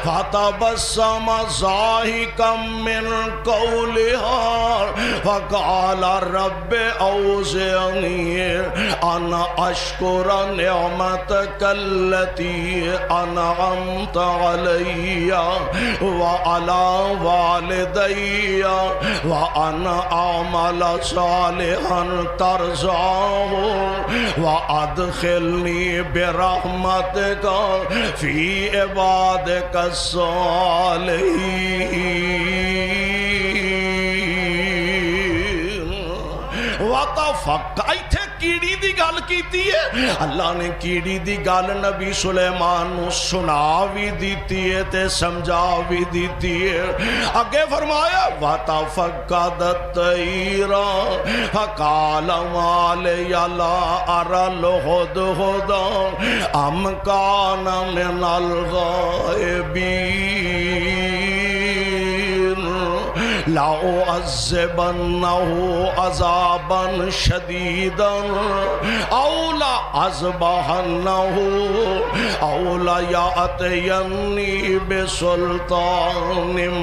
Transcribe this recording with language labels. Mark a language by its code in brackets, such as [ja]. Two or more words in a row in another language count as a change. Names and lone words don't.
[ar] فتبسم ضاحكا من قولها فقال رب أوزعني أن أشكر نعمتك التي أنعمت علي وعلى والدي وأن أعمل صالحا ترضاه وأدخلني برحمتك في عبادك الصالحين وتفقد [pa] ایتھے کیڑی دی گل کیتی ہے اللہ نے کیڑی دی گل نبی سلیمان نو سنا بھی دیتی ہے تے سمجھا بھی دیتی ہے اگے فرمایا [ar] وَتَفَقَّدَ الطَّيْرَ فَقَالَ مَا لِيَ لَا أَرَى الْهُدْهُدَ أَمْ كَانَ مِنَ الْغَائِبِينَ لَأُعَذِّبَنَّهُ عَذَابًا شَدِيدًا أَوْ لَأَذْبَحَنَّهُ أَوْ لَيَأْتِيَنِّي بِسُلْطَانٍ